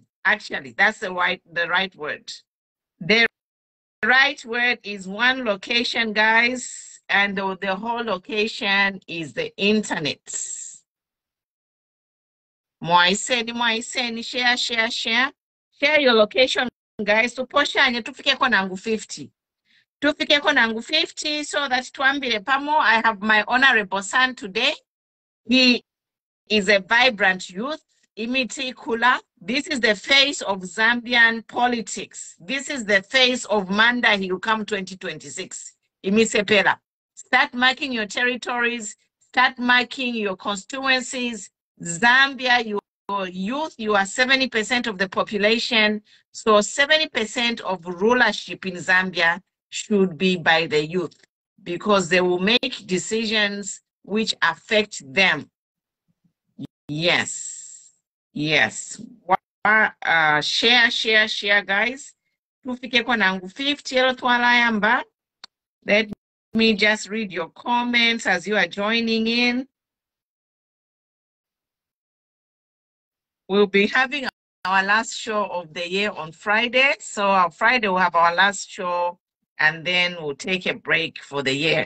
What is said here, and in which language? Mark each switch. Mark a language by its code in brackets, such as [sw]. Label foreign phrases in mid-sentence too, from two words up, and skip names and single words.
[en] Actually, that's the right word. The right word is one location, guys, and the whole location is the internet. Mwaiseni, share your location, guys. [bem] Tuposhanye tufike kwa nangu 50. Tufike kwa nangu 50 [en] so that [bem] tuambile pamo. [en] I have my honorable son today. He is a vibrant youth. [bem] Imiti Kula. [en] This is the face of Zambian politics. This is the face of Manda Hiukam 2026. [bem] Imisepela. [en] Start marking your territories. Start marking your constituencies. Zambia, your youth, you are 70% of the population. So 70% of rulership in Zambia should be by the youth because they will make decisions which affect them. Yes. Share, guys. [bem] Tufike kwa nangu 50 elo twalayamba. [en] Let me just read your comments as you are joining in. We'll be having our last show of the year on Friday. So on Friday we'll have our last show and then we'll take a break for the year.